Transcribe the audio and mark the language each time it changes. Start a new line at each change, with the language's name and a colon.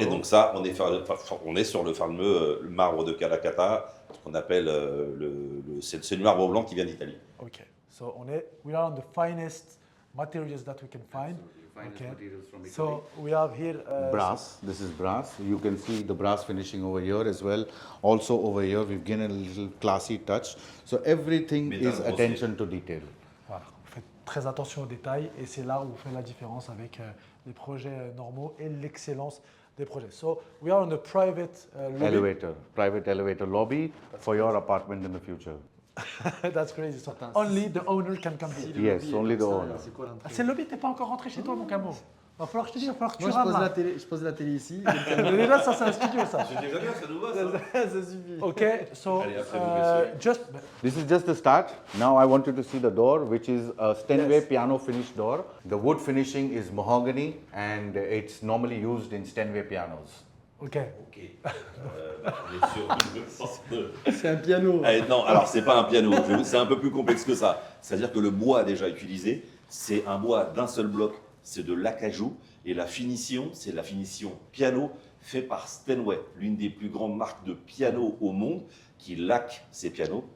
French: Et donc ça, on est sur le fameux marbre de Kalakata, ce qu'on appelle c'est le marbre blanc qui vient d'Italie. Ok.
English: So we are on the finest materials that we can find. Okay. So we have here Brass. This is brass. You can see the brass finishing over here as well. Also over here, we've given a little classy touch. So everything Metal is rosé. attention to detail.
French: Voilà, vous faites très attention aux détails et c'est là où vous faites la différence avec les projets normaux et l'excellence des projets.
English: So we are on a private lobby. Elevator, private elevator lobby for your apartment in the future. That's crazy. So only the owner can come here. Yes, only the owner.
French: C'est quoi l'entrée? Ah, c'est le lobby, t'es pas encore rentré chez toi, mon camo. Va falloir que je te dise, va falloir que tu Moi, rames là. je pose la télé ici. Mais déjà, ça, c'est un studio, ça. C'est déjà bien, ça nous va ça. Ça suffit.
English: Ok, so
French: Allez, après, vous messieurs.
English: just This is just the start. Now I want you to see the door, which is a Steinway Yes. piano finish door. The wood finishing is mahogany and it's normally used in Steinway pianos. ok.
French: Ok. On est sur une sorte de... C'est un piano. Eh, non, alors c'est pas un piano, c'est un peu plus complexe que ça. C'est-à-dire que le bois déjà utilisé, c'est un bois d'un seul bloc, c'est de l'acajou, et la finition, c'est la finition piano fait par Steinway, l'une des plus grandes marques de piano au monde, qui laque ses pianos.